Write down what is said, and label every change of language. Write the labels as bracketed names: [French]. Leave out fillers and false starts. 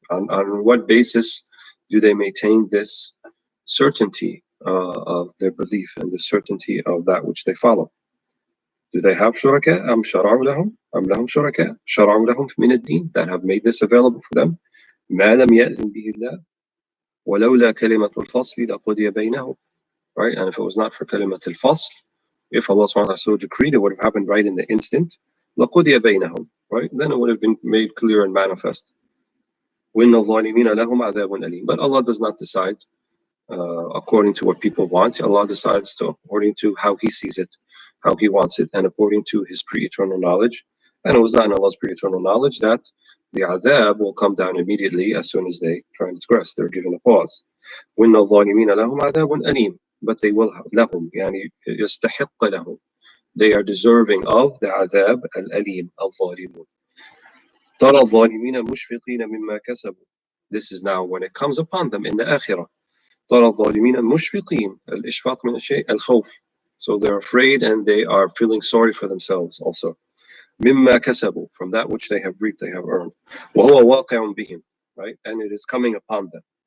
[English] On what basis do they maintain this certainty of their belief and the certainty of that which they follow? Do they have shuraka? [Arabic] Am shara'u lahum? Am lahum shuraka? Shara'u lahum min ad-din, [English] that have made this available for them? [Arabic] Ma lam ya'zin bihi Allah. ولولا كلمة الفصل لقضي بينهم. [English] Right? And if it was not for [Arabic] كلمة الفصل, [English] if Allah subhanahu wa ta'ala so decreed, it would have happened right in the instant. [Arabic] لقضي بينهم. [English] Right? Then it would have been made clear and manifest. [Arabic] وَإِنَّ الظَّالِمِينَ لَهُمْ عَذَابٌ أَلِيمٌ. [English] But Allah does not decide according to what people want. Allah decides according to how He sees it, how He wants it, and according to His pre-eternal knowledge. And it was not in Allah's pre-eternal knowledge that the adhab will come down immediately as soon as they transgress. They're given a pause. [Arabic] وَإِنَّ الظَّالِمِينَ لَهُمْ عَذَابٌ أَلِيمٌ. [English] But they will have [Arabic] لهم, يعني يستحق لهم. [English] They are deserving of the adhab al-alim, al-zalimun. [Arabic] تَرَى الظَّالِمِينَ مُشْفِقِينَ مِمَّا كَسَبُوا. [English] This is now when it comes upon them in the akhirah. [Arabic] تَرَى الظَّالِمِينَ مُشْفِقِينَ. الإشفاق من الشيء الخوف. [English] So they're afraid and they are feeling sorry for themselves also. [Arabic] مِمَّا كَسَبُوا. [English] From that which they have reaped, they have earned. [Arabic] وَهُوَ وَاقِعٌ بِهِمْ. [English] Right? And it is coming upon them.